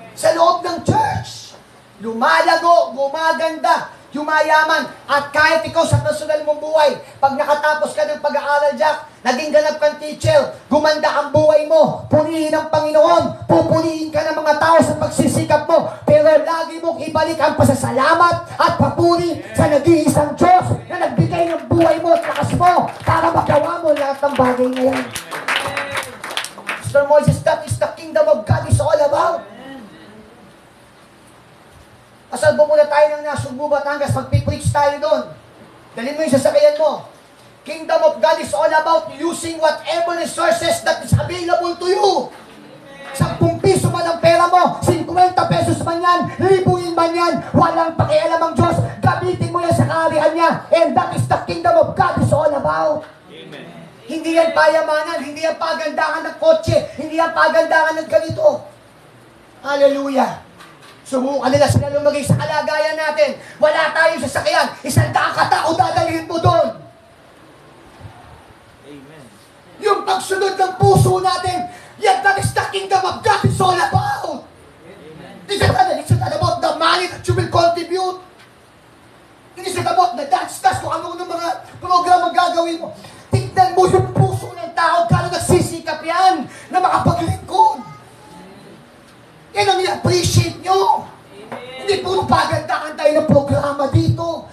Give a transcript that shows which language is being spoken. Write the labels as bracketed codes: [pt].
[tl] Sa loob ng church, lumalago, gumaganda, yumayaman, at kahit ikaw sa personal mong buhay, pag nakatapos ka ng pag-aaral, Jack, naging ganap kang teacher, gumanda ang buhay mo, punihin ang Panginoon, pupunihin ka ng mga tao sa pagsisikap mo, pero lagi mong ibalik ang pasasalamat at papuri sa nag-iisang Diyos na nagbigay ng buhay mo at lakas mo para magawa mo lahat ng bagay na yan. [en] Mr. Moses, that is the kingdom of God is all about. [tl] Pasalbo muna tayo ng Nasugbu, Batangas, magpipreach tayo doon. Dalhin mo yung sasakyan mo. [en] Kingdom of God is all about using whatever resources that is available to you. [tl] 10 piso man ang pera mo, 50 pesos man yan, libuin man yan, walang pakialam ang Diyos, gamitin mo yan sa kaharian niya. [en] And that is the kingdom of God is all about. Amen. [tl] Hindi yan payamanan, hindi yan pagandahan ng kotse, hindi yan pagandahan ng ganito. Hallelujah. Sumukan nila sila lumagay sa kalagayan natin. Wala tayong sasakyan. 100 katao dadalhin mo doon. Amen. Yung pagsunod ng puso natin, yan, [en] that is the kingdom of God is all about. It's not about the money that you will contribute. It is not about the dance [tl] kung ano ng mga program ang gagawin mo. Tignan mo yung puso ng tao, kano nagsisikap yan na makapaglingkod. Yan ang i-appreciate nyo. Hindi puro pagandahan tayo ng programa dito.